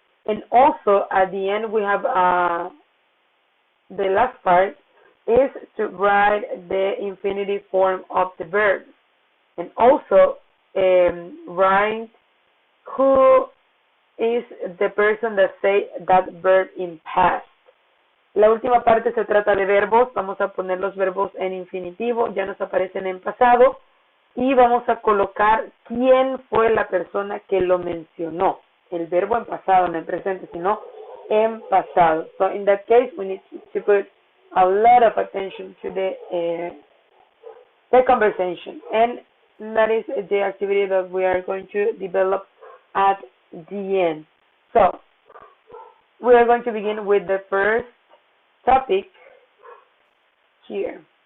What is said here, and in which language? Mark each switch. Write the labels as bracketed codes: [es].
[en] And also at the end we have the last part is to write the infinitive form of the verb, and also write who is the person that say that verb in past. [es] La última parte se trata de verbos. Vamos a poner los verbos en infinitivo, ya nos aparecen en pasado, y vamos a colocar quién fue la persona que lo mencionó. El verbo en pasado, no en presente, sino en pasado. [en] So in that case, we need to put a lot of attention to the conversation, and that is the activity that we are going to develop at the end. So we are going to begin with the first topic here.